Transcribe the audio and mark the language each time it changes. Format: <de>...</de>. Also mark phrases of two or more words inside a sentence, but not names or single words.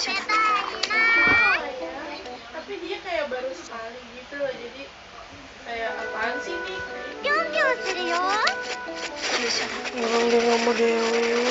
<id>Tapi dia kayak baru sekali gitu loh, jadi kayak apaan sih nih?</id> <ja>ぴょんぴょんするよ。</ja> <id>Orang dia gak mau Dewi.</id>